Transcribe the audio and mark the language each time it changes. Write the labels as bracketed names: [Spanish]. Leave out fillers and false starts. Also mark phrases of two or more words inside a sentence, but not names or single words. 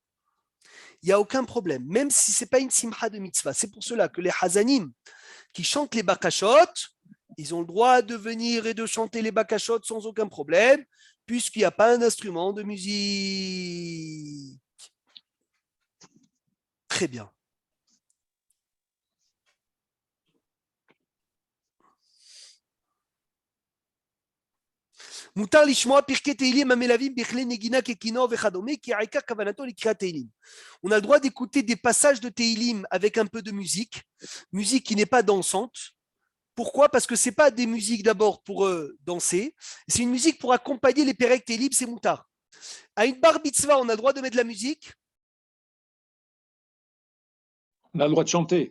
[French] Il n'y a aucun problème, même si ce n'est pas une simcha de mitzvah. C'est pour cela que les hazanim qui chantent les bakashot, ils ont le droit de venir et de chanter les bakashot sans aucun problème, puisqu'il n'y a pas un instrument de musique. Très bien. [Hebrew] מותר לשמוע פרקי תהילים המלווים בכלי נגינה ככינור וכדומה, כי העיקר כוונתו לקריאת תהילים. [French] On a le droit d'écouter des passages de Teilim avec un peu de musique qui n'est pas dansante. Pourquoi? Parce que ce n'est pas des musiques d'abord pour danser, c'est une musique pour accompagner les [Hebrew] פרק תהלים, [French] c'est moutar. À une [Hebrew] בר מצוה, [French] on a le droit de mettre de la musique? On a le droit de chanter.